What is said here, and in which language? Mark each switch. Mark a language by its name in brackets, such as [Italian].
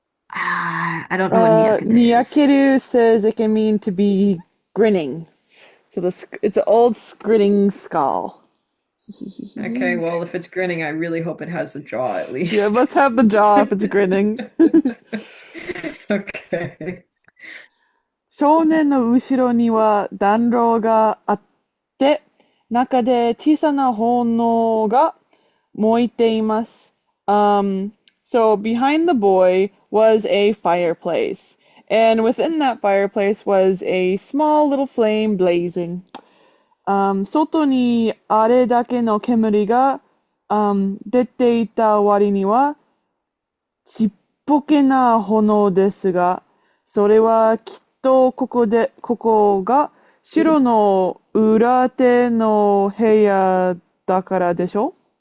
[English] I don't know what nyakete is. Nyakiru says it can mean to be grinning. So it's an old grinning skull. Okay, well, if it's grinning, I really hope it has the jaw at Yeah, it must have the jaw if it's grinning. Okay. [Japanese] 少年の後ろには暖炉があって、中で小さな炎が燃えています。 [English] So behind the boy was a fireplace, and within that fireplace was a small little flame blazing. [Japanese] 外にあれだけの煙が、出ていた割にはちっぽけな炎ですが、それはきっとここが城の裏手の部屋だからでしょ